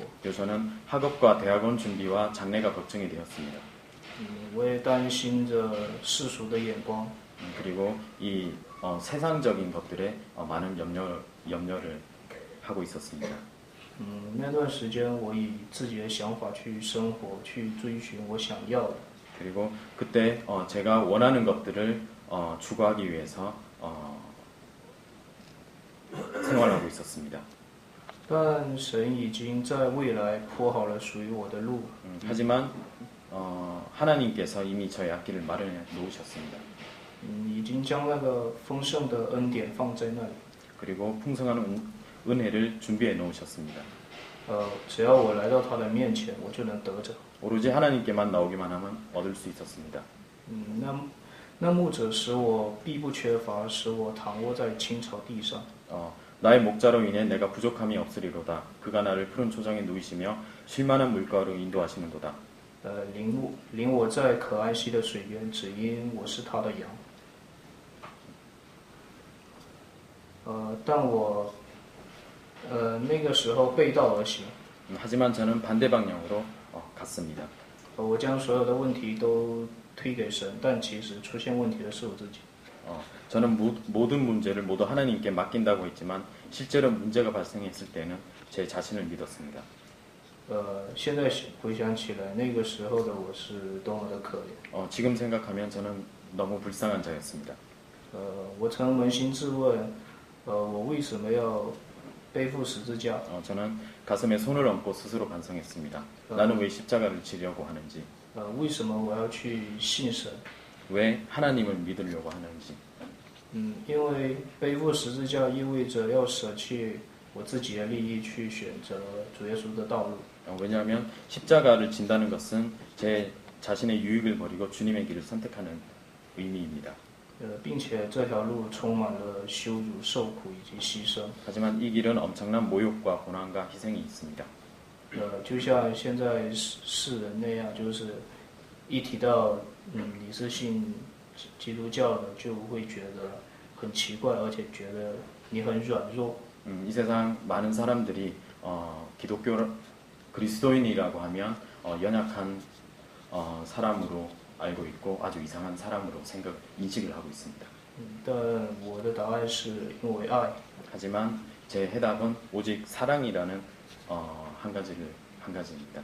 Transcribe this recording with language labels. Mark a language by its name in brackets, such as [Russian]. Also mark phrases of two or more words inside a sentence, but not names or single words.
[Korean] 그래서 저는 학업과 대학원 준비와 장래가 걱정이 되었습니다. [Chinese] 我也担心着世俗的眼光。 [Korean] 그리고 이 세상적인 것들에 많은 염려를 하고 있었습니다. [Chinese] 那段时间我以自己的想法去生活，去追寻我想要的。 [Korean] 그리고 그때 제가 원하는 것들을 추구하기 위해서 생활하고 있었습니다. [Chinese] 但神已经在未来铺好了属于我的路。 [Korean] 하지만 하나님께서 이미 저의 앞길을 마련해 놓으셨습니다. [Chinese] 已经将那个丰盛的恩典放在那里。 [Korean] 그리고 풍성한 은혜를 준비해 놓으셨습니다. [Chinese] 只要我来到他的面前，我就能得着。 [Korean] 오로지 하나님께만 나오기만 하면 얻을 수 있었습니다. [Chinese] 那牧者使我必不缺乏，使我躺卧在青草地上。 [Korean] 나의 목자로 인해 내가 부족함이 없으리로다. 그가 나를 푸른 초장에 누이시며 쉴만한 물가로 인도하시는도다. [Chinese] 领我在可安息的水边，只因我是他的羊。但我那个时候背道而行。 [Korean] 하지만 저는 반대 방향으로 갔습니다. [Chinese] 我将所有的问题都推给神，但其实出现问题的是我自己。 [Korean] 저는 모든 문제를 모두 하나님께 맡긴다고 했지만 실제로 문제가 발생했을 때는 제 자신을 믿었습니다. [Chinese] 现在回想起来，那个时候的我是多么的可怜。 [Korean] 지금 생각하면 저는 너무 불쌍한 자였습니다. [Chinese] 我曾扪心自问，我为什么要背负十字架？ [Korean] 저는 가슴에 손을 얹고 스스로 반성했습니다. 나는 왜 십자가를 지려고 하는지, [Chinese] 为什么我要去信神？ [Korean] 왜 하나님을 믿으려고 하는지. [Chinese] 因为背负十字架意味着要舍弃我自己的利益，去选择主耶稣的道路。 [Korean] 왜냐하면 십자가를 진다는 것은 제 자신의 유익을 버리고 주님의 길을 선택하는 의미입니다. [Chinese] 并且这条路充满了羞辱、受苦以及牺牲。 [Korean] 하지만 이 길은 엄청난 모욕과 고난과 희생이 있습니다. [Chinese] 就像现在世人那样，就是一提到你是信基督教的，就会觉得很奇怪，而且觉得你很软弱。 [Korean] 이 세상 많은 사람들이 기독교 그리스도인이라고 하면 연약한 사람으로 알고 있고 아주 이상한 사람으로 인식을 하고 있습니다. [Chinese] 但我的答案是因为爱。 [Korean] 하지만 제 해답은 오직 사랑이라는 한 가지입니다.